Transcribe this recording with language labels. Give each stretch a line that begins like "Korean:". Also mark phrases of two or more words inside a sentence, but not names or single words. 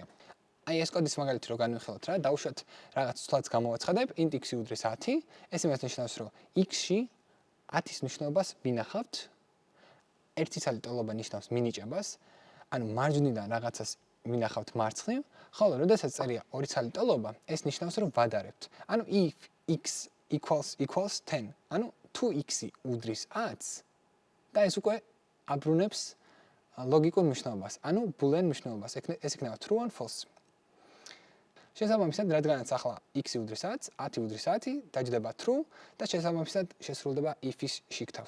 Georgian: აი ეს კოდის მაგალითი რო განვიხილოთ რა, დავუშვათ რაღაც ცვლადს გამოვაცხადებ,
English: int x
Georgian: უდრის 10, ეს იმას ნიშნავს, რომ x-ში 10-ის მნიშვნელობას ვინახავთ. ერთი ცალი ტოლობა ნიშნავს მინიჭებას, ანუ მარჯვნიდან რაღაცას ვინახავთ მარცხნივ, ხოლო როდესაც წერია ორი ცალი ტოლობა, ეს ნიშნავს, რომ ვადარებთ.
English: ანუ if x equals 10,
Georgian: ანუ თუ x-ი უდრის 10, და ეს უკვე აბრუნებს ლოგიკურ მნიშვნელობას, ანუ boolean მნიშვნელობას, ეს იქნება true ან false. შესაბამისად, რადგანაც ახლა x-ი უდრის 10, 10 უდრის 10, დაჯდება true და შესაბამისად შესრულდება if-ის შიგთავს.